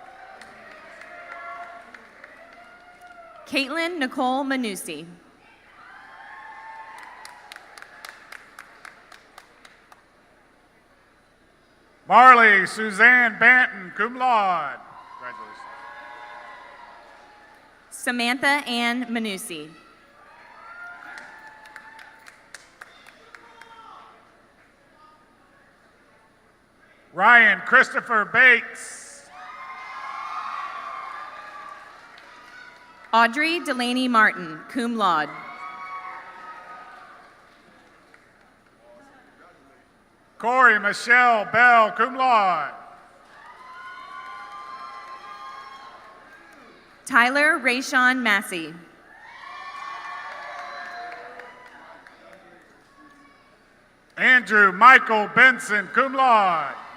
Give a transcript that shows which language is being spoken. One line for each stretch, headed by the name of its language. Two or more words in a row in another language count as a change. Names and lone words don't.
English: Caitlin Nicole Manusi. Marley Suzanne Banton,
Latin: cum laude.
English: Congratulations. Samantha Ann Manusi. Ryan Christopher Bates. Audrey Delaney Martin,
Latin: cum laude.
English: Corey Michelle Bell,
Latin: cum laude.
English: Tyler Rayshawn Massey. Andrew Michael Benson,
Latin: cum laude.